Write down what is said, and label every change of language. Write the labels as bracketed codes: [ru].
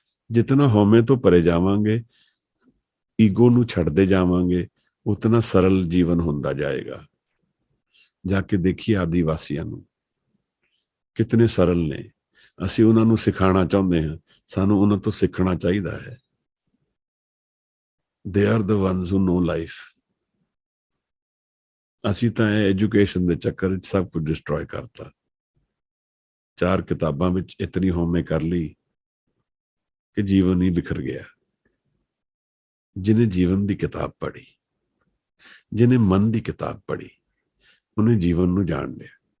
[pa] ਜਿਤਨਾ ਹਉਮੈ ਤੋਂ ਪਰੇ ਜਾਵਾਂਗੇ, ਈਗੋ ਨੂੰ ਛੱਡਦੇ ਜਾਵਾਂਗੇ, ਉਤਨਾ ਸਰਲ ਜੀਵਨ ਹੁੰਦਾ ਜਾਏਗਾ। ਜਾ ਕੇ ਦੇਖੀਏ ਆਦੀਵਾਸੀਆਂ ਨੂੰ, ਕਿਤਨੇ ਸਰਲ ਨੇ। ਅਸੀਂ ਉਹਨਾਂ ਨੂੰ ਸਿਖਾਉਣਾ ਚਾਹੁੰਦੇ ਹਾਂ, ਸਾਨੂੰ ਉਹਨਾਂ ਤੋਂ ਸਿੱਖਣਾ ਚਾਹੀਦਾ ਹੈ। [en] They are the ones who know life. [pa] ਅਸੀਂ ਤਾਂ ਇਹ ਐਜੂਕੇਸ਼ਨ ਦੇ ਚੱਕਰ ਵਿੱਚ ਸਭ ਕੁਝ ਡਿਸਟਰੋਏ ਕਰਤਾ। 4 ਕਿਤਾਬਾਂ ਵਿੱਚ ਇਤਨੀ ਹਉਮੈ ਕਰ ਲਈ ਕਿ ਜੀਵਨ ਹੀ ਬਿਖਰ ਗਿਆ। ਜਿਹਨੇ ਜੀਵਨ ਦੀ ਕਿਤਾਬ ਪੜ੍ਹੀ, ਜਿਹਨੇ ਮਨ ਦੀ ਕਿਤਾਬ ਪੜ੍ਹੀ, ਉਹਨੇ ਜੀਵਨ ਨੂੰ ਜਾਣ ਲਿਆ।